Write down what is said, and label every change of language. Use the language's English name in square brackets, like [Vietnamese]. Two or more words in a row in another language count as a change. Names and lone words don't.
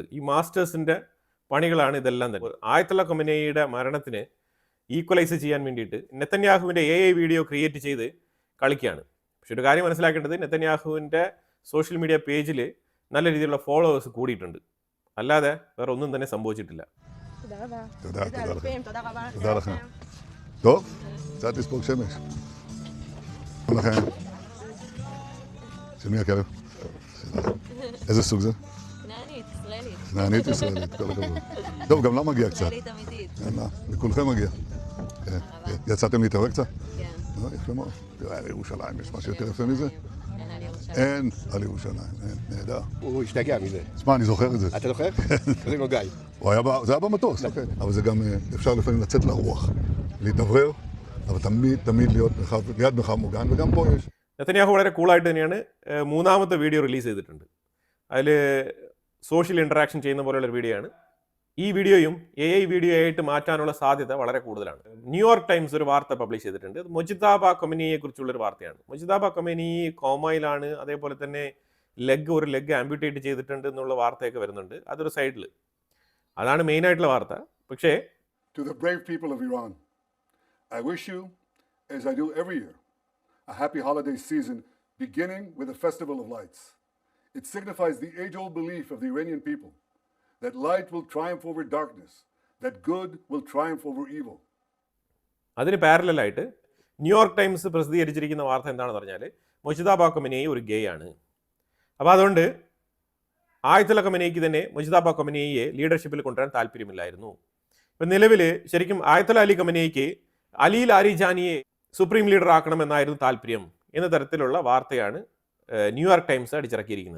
[Malayalam] ഈ മാസ്റ്റേഴ്സിൻ്റെ പണികളാണ് ഇതെല്ലാം തന്നെ. ആയത്തുള്ള ഖമനേയിയുടെ മരണത്തിന് ഈക്വലൈസ് ചെയ്യാൻ വേണ്ടിയിട്ട് നെതന്യാഹുവിൻ്റെ [English] AI video create [Malayalam] ചെയ്ത് കളിക്കുകയാണ്. പക്ഷെ ഒരു കാര്യം മനസ്സിലാക്കേണ്ടത്, നെതന്യാഹുവിൻ്റെ [English] social media [Malayalam] പേജിൽ നല്ല രീതിയിലുള്ള ഫോളോവേഴ്സ് കൂടിയിട്ടുണ്ട്, അല്ലാതെ വേറെ ഒന്നും തന്നെ സംഭവിച്ചിട്ടില്ല. [Hebrew] טוב, קצת לספוג שמש. לכם. של מי הכלב? איזה סוג זה? כנענית, ישראלית. כנענית ישראלית, כל הכבוד. טוב, גם לה מגיע קצת. ישראלית אמיתית. יאללה, לכולכם מגיע. יצאתם להתארק קצת? כן. יפה מאוד. תראה, על ירושלים, יש משהו יותר יפה מזה? אין על ירושלים. אין על ירושלים, אין, נהדר. הוא השתגע מזה. תשמע, אני זוכר את זה. אתה זוכר? קוראים לו גיא. זה היה במטוס, אבל זה גם אפשר לפעמים לצאת לרוח, להתאוורר, אבל תמיד להיות ליד מרחב מוגן, וגם פה יש. [Malayalam] നെതന്യാഹു വളരെ കൂളായിട്ട് തന്നെയാണ് മൂന്നാമത്തെ [English] video release [Malayalam] ചെയ്തിട്ടുണ്ട്. അതിൽ [English] social interaction [Malayalam] ചെയ്യുന്ന പോലെയുള്ള വീഡിയോ ആണ്. ഈ വീഡിയോയും [English] AI video [Malayalam] ആയിട്ട് മാറ്റാനുള്ള സാധ്യത വളരെ കൂടുതലാണ്. ന്യൂയോർക്ക് ടൈംസ് ഒരു വാർത്ത പബ്ലിഷ് ചെയ്തിട്ടുണ്ട്. അത് മൊജിതാബ ഖൊമേനിയെ കുറിച്ചുള്ളൊരു വാർത്തയാണ്. മൊജിതാബ ഖൊമേനി കോമയിലാണ്, അതേപോലെ തന്നെ ഒരു [English] leg amputate [Malayalam] ചെയ്തിട്ടുണ്ട് എന്നുള്ള വാർത്തയൊക്കെ വരുന്നുണ്ട്. അതൊരു സൈഡിൽ, അതാണ് മെയിനായിട്ടുള്ള വാർത്ത. പക്ഷേ [English] To the brave people of Iran, I wish you, as I do every year, a happy holiday season beginning with a festival of lights. It signifies the age-old belief of the Iranian people that light will triumph over darkness, that good will triumph over evil. [Malayalam] അതിന് പാരലായിട്ട് ന്യൂയോർക്ക് ടൈംസ് പ്രസിദ്ധീകരിച്ചിരിക്കുന്ന വാർത്ത എന്താണെന്ന് പറഞ്ഞാൽ, മൊജിതാബ ഖൊമേനി ഒരു ഗേ ആണ്. അപ്പോൾ അതുകൊണ്ട് ആയത്തുള്ള ഖൊമേനിക്ക് തന്നെ മൊജിതാബ ഖൊമേനിയെ ലീഡർഷിപ്പിൽ കൊണ്ടുവരാൻ താല്പര്യമില്ലായിരുന്നു. ഇപ്പം നിലവിൽ ശരിക്കും ആയത്തുള്ള അലി ഖൊമേനിക്ക് അലി ലാരിജാനിയെ [English] supreme leader [Malayalam] ആക്കണമെന്നായിരുന്നു താല്പര്യം എന്ന തരത്തിലുള്ള വാർത്തയാണ് ന്യൂയോർക്ക് ടൈംസ് അടിച്ചിറക്കിയിരിക്കുന്നത്.